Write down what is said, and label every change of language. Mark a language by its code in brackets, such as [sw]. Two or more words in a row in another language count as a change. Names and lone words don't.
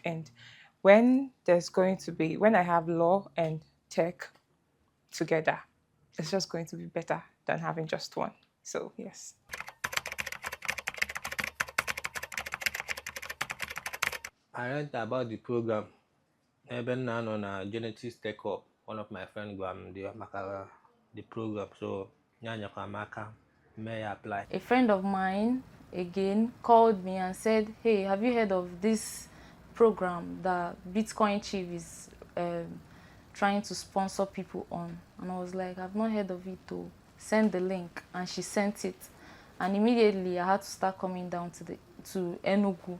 [en] And when I have law and tech together, it's just going to be better than having just one. So yes. I read about the program. [ig] Ebe m na-anọ na Genetics Tech Hub, [en] one of my friends [ig] gwara m maka [en] the program, [ig] so ya nyekwa m aka mee ya apply. [en] A friend of mine again called me and said, hey, have you heard of this program that Bitcoin Chief is trying to sponsor people on? And I was like, I've not heard of it to send the link. And she sent it. And immediately I had to start coming down to Enugu.